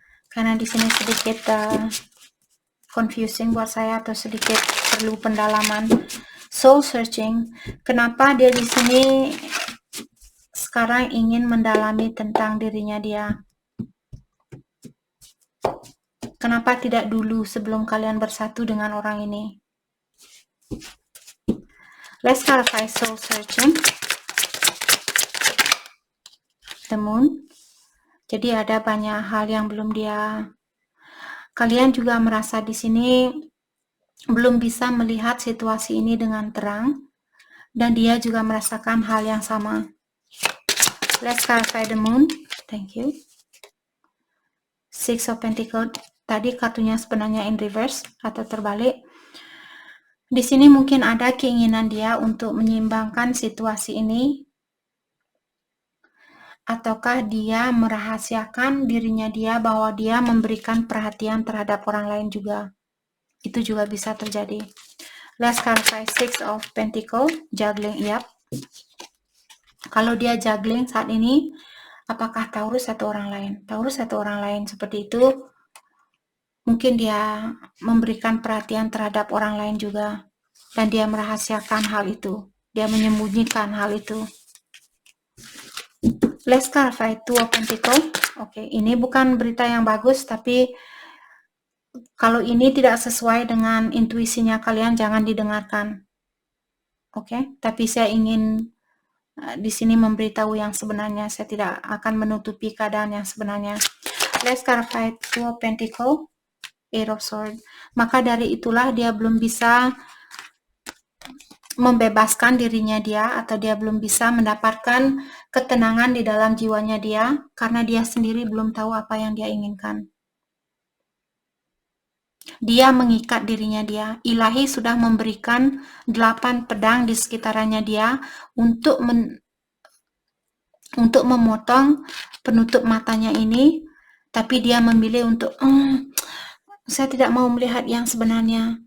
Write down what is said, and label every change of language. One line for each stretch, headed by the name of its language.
Indonesian: Karena di sini sedikit confusing buat saya, atau sedikit perlu pendalaman. Soul searching, kenapa dia di sini sekarang ingin mendalami tentang dirinya dia? Kenapa tidak dulu sebelum kalian bersatu dengan orang ini?
English: Let's clarify soul searching. The Moon.
Indonesian: Jadi ada banyak hal yang belum dia. Kalian juga merasa di sini belum bisa melihat situasi ini dengan terang, dan dia juga merasakan hal yang sama.
English: Let's clarify the moon. Thank you. Six of Pentacles.
Indonesian: Tadi kartunya sebenarnya
English: in reverse
Indonesian: atau terbalik. Di sini mungkin ada keinginan dia untuk menyeimbangkan situasi ini, ataukah dia merahasiakan dirinya dia bahwa dia memberikan perhatian terhadap orang lain juga. Itu juga bisa terjadi.
English: Let's clarify Six of Pentacles, juggling, yap.
Indonesian: Kalau dia juggling saat ini, apakah Taurus atau orang lain? Taurus atau orang lain seperti itu, mungkin dia memberikan perhatian terhadap orang lain juga. Dan dia merahasiakan hal itu. Dia menyembunyikan hal itu.
English: Let's clarify Two of Pentacles.
Indonesian: Oke, ini bukan berita yang bagus, tapi kalau ini tidak sesuai dengan intuisinya kalian, jangan didengarkan. Oke, tapi saya ingin di sini memberitahu yang sebenarnya. Saya tidak akan menutupi keadaan yang sebenarnya.
English: Let's clarify Two of Pentacles, Eight of Swords.
Indonesian: Maka dari itulah dia belum bisa membebaskan dirinya dia, atau dia belum bisa mendapatkan ketenangan di dalam jiwanya dia, karena dia sendiri belum tahu apa yang dia inginkan. Dia mengikat dirinya dia. Ilahi sudah memberikan 8 pedang di sekitarannya dia untuk memotong penutup matanya ini, tapi dia memilih untuk saya tidak mau melihat yang sebenarnya.